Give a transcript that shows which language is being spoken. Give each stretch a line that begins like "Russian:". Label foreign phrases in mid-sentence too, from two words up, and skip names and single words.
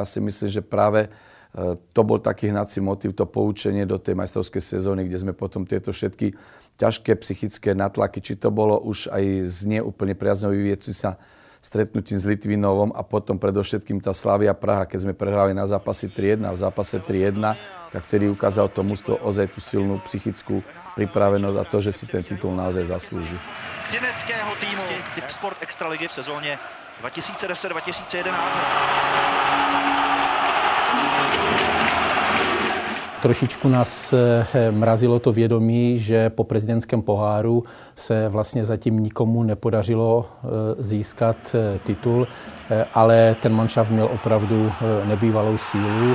Slovak: si myslím, že práve to bol taký hnací motiv, to poučenie do tej majstrovskej sezóny, kde sme potom tieto všetky ťažké psychické natlaky, či to bolo už aj z neúplne priaznivo vyvíjajúci sa stretnutím s Litvinovom a potom predovšetkým tá Slavia Praha, keď sme prehrali na zápase 3-1 a v zápase 3-1, tak vtedy ukázal to mužstvo ozaj tú silnú psychickú pripravenosť a to, že si ten titul naozaj zaslúži.
Czech: Třineckého týmu Tipsport Extraligy v sezóně 2010-2011. Trošičku nás mrazilo to vědomí, že po prezidentském poháru se vlastně zatím nikomu nepodařilo získat titul, ale ten manšaft měl opravdu nebývalou sílu.